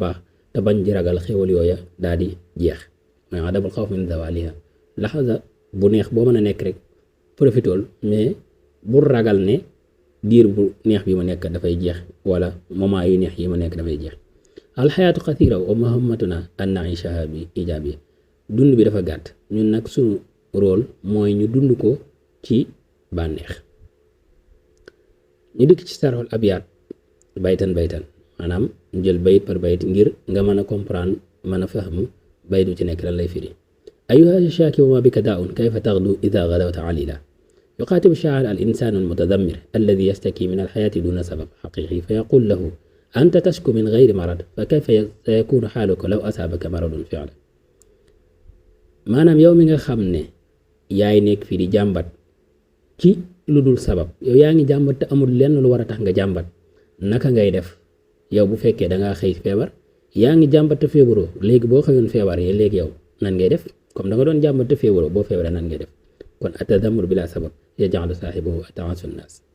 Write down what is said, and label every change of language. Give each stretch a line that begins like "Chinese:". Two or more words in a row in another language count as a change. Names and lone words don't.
Wolof: baax te bañ di ragal xéewal yooya daal di jeex mooy
Arabic: عدم الخوف من زوالها
Wolof: lahza bu neex boo mën a nekk rek profitool mais bu ragal ne diir bu neex bi ma nekk dafay jeex wala moment yu neex yi ma nekk dafay jeex
Arabic: الحياة قصيرة ومهمتنا أن نعيشها بإيجابية
Wolof: dund bi dafa gàtt ñun nag suñu rôle mooy ñu dund ko ci bànneex. ñu dikk ci
Arabic: شرح الأبيات بيتا
Wolof: maanaam jël bayit par bayit ngir nga mën a comprendre mën a fahmu bayit bu ci nekk lan lay firi.
Arabic: أيها الشاكي وما بك داء كيف تغدو إذا غدوت عليلا يخاطب الشاعر الإنسان المتذمر الذي يشتكي من الحياة دون سبب حقيقي فيقول له أنت تشكو من غير مرض فكيف سيكون حالك لو أصابك مرض فعلا
Wolof: maanaam yow mi nga xam ne yaay nekk fii di jàmbat ci lu dul sabab yow yaa ngi jàmbat te amul lenn lu war a tax nga jàmbat naka ngay def yow bu fekkee dangaa xëy feebar yaa ngi jàmbat te feebaroo léegi boo xëyoon feebar yi léegi yow nan ngay def comme da nga doon jàmbat te feebaroo boo feebaree nan ngay def kon
Arabic: التذمر بلا سبب يجعل صاحبه أتعس الناس.